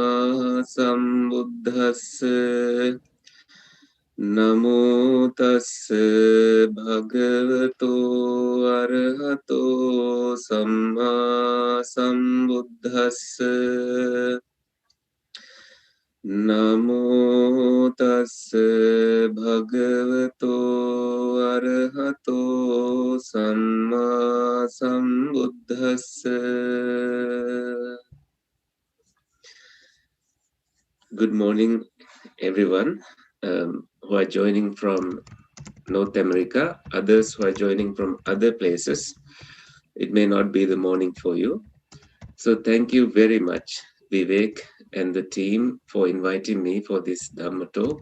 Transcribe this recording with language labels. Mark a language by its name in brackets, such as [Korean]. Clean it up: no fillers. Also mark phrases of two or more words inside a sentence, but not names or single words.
[Pali] सम्बुद्धस्से नमो तस्से भगवतो अरहतो सम्मा सम्बुद्धस्से नमो तस्से भगवतो अरहतो सम्मा सम्बुद्धस्से. [English] Good morning, everyone who are joining from North America, others who are joining from other places. It may not be the morning for you. So thank you very much, Vivek and the team, for inviting me for this Dhamma talk.